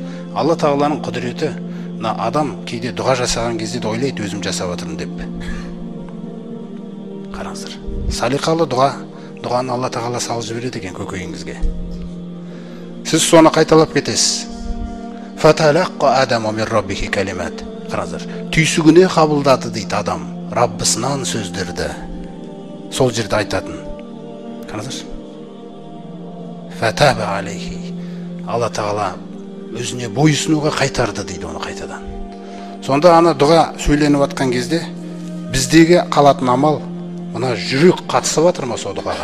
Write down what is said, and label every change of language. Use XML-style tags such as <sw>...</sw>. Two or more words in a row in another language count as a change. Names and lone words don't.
<kk>Алла Тағаланың құдіреті, адам кейде дұға жасаған кезде де ойлайды, өзім жасап жатырмын деп. Қараңыздар, салиқалы дұғаны Алла Тағала салып жібереді екен көкейіңізге. Сіз соны қайталап кетесіз.</kk> <ar>فتلقى آدم من ربه كلمات.</ar> <kk>Қараңыздар, түйсігіне қабылдады дейді адам, Раббысынан сөздерді. Сол жерде айтатын. Қараңыздар.</kk> <ar>فتاب عليه.</ar> <kk>Алла Тағала өзіне бойсынуға қайтарды дейді оны қайтадан. Сонда ана дұға сөйленіп жатқан кезде біздегі қалатын амал, мына жүрек қатысып жатыр ма сол дұғаға?</kk>